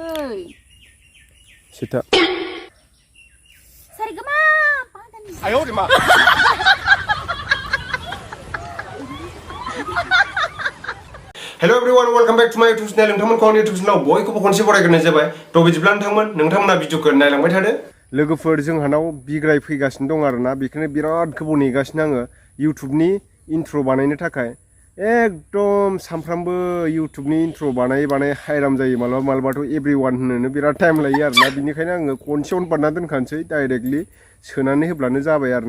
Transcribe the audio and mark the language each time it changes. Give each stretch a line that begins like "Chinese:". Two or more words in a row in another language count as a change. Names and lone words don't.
English: Sita. Sarigama. Ayo di ma. Hello everyone, welcome back to my YouTube channel.
Bodo: नोंथांमोनखौ आंनि YouTube channel बयखौबो खनसे बरायग्रोनाय जाबाय। थ' बिदिब्ला नोंथांमोना भिडिअखौ नायलांबाय थादो। लोगोफोर जोंहानाव बिग्राय फैगासिनो दं आरोना, बेखौनो बिराद गोबाव नेगासिनो आङो YouTubeनि इन्ट्र' बानायनो थाखाय। एकदम सानफ्रामबो YouTubeनि इन्ट्र' बानाय हायराम जायो, मालाबाथ' एभ्रिवान होनोनो बिराद टाइम लायो आरोना, बिनिखायनो आङो खनसेयावनो बानायना दोनखानोसै, डाइरेक्टलि सोनानै होब्लानो जाबाय आरोना।